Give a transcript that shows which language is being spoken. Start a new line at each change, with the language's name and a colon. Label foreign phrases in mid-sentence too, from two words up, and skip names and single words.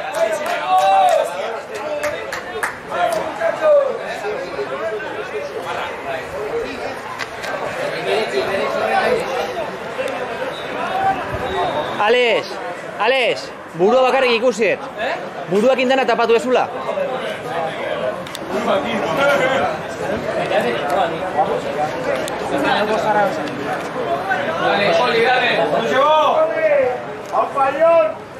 Basque: Alex, burua bakarrik ikusiet. Buruak indana tapatu ezula.
Spanish: Dale, Poli, dale. ¡No llegó! ¡Al fallón!